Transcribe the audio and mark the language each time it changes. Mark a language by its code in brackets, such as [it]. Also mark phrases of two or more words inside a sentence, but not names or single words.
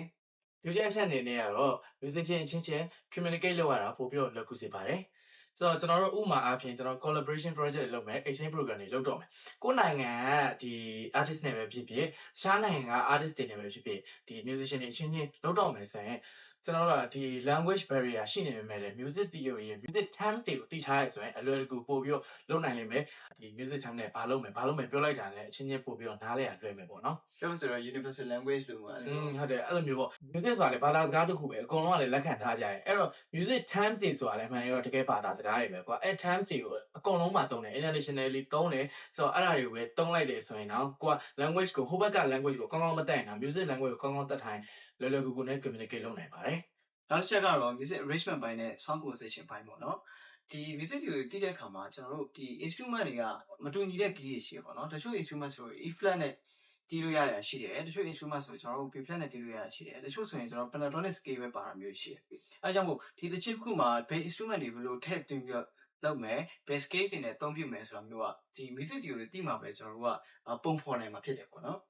[my] ဒီကျချက်အနေနဲ့ကတော့ musician အချင်းချင်း communicate လုပ်ရတာပို့ပြီးတော့လွယ်ကူစေပါတယ်ဆိုတော့ကျွန်တော်တို့ဥမာအားဖြင့်ကျွန်တော် [en] collaboration project [my] တွေလုပ်မယ် [en] exchange program [my] တွေလုပ်တော့မယ်ကိုယ်နိုင်ငံကဒီ artist နဲ့ပဲဖြစ်ဖြစ်ရှားနိုင်ငံက artist တွေနဲ့ပဲဖြစ်ဖြစ်ဒီ musician တွေအချင်းချင်းလုပ်တော့မယ်ဆိုရင်ကျွန်တော်တို့ကဒီ [en] language barrier [my] ရှိနေပေမဲ့လည်း [en] music theory [my] ရဲ့ [en] music terms [my] တွေကိုသိထားရဆိုရင်အလွယ်တကူပို့ပြီးတော့လုပ်နိုင်လိမ့်မယ်ဒီ [en] music term [my] နဲ့ဘာလုပ်မယ်ပြောလိုက်တာနဲ့အချင်းချင်းပို့ပြီးတော့နားလည်ရလွယ်မယ်ပေါ့နော် ပြောဆိုတော့ [en] universal language [my] လို့ပါ ဟုတ်တယ်အဲ့လိုမျိုးပေါ့ music ဆိုတာလေဘာသာစကားတစ်ခုပဲအကုန်လုံးကလည်းလက်ခံထားကြတယ်အဲ့တော့ [en] music terms [my] တွေဆိုတာလည်းမှန်ရောတကယ်ဘာသာစကားတွေပဲကွာအဲ့ terms တွေကိုအကုန်လုံးမှာသုံးတယ် internationally သုံးတယ်ဆိုတော့အဲ့ဒါတွေကိုပဲသုံးလိုက်တယ်ဆိုရင်တော့ကိုက language ကိုဟိုဘက်က language ကိုကောင်းကောင်းမတတ်ရင်တော့ [en] music language [my] ကိုကောင်းကောင်းတတ်ထိုင်လွယ်လွယ်ကူကူနဲ့ communicate လုပ်နိုင်ပါတယ် နောက်တစ်ချက်ကတော့ [en] music arrangement [my] ပိုင်းနဲ့ [en] sound composition [my] ပိုင်းပေါ့နော်ဒီ music တွေတည်တဲ့အခါမှာကျွန်တော်တို့ဒီ instrument တွေကမတူညီတဲ့ key တွေရှိရပါတော့တချို့ instrument ဆို [en] E flat [my] နဲ့တီးလို့ရတာရှိတယ်တချို့ instrument ဆိုကျွန်တော်တို့ [en] B flat [my] နဲ့တီးလို့ရတာရှိတယ်တချို့ဆိုရင်ကျွန်တော် [en] pentatonic scale [my] ပဲပါတာမျိုးရှိတယ်အဲကြောင့်မို့ဒီတစ်ချက်တစ်ခုမှာဘယ် instrument တွေဘယ်လိုထည့်သွင်းပြီးတော့လုပ်မယ် [en] base case [my] တွေနဲ့သုံးပြမယ်ဆိုတာမျိုးကဒီ music တွေကိုသိမှာပဲကျွန်တော်တို့ကပုံဖော်နိုင်မှာဖြစ်တယ်ပေါ့နော်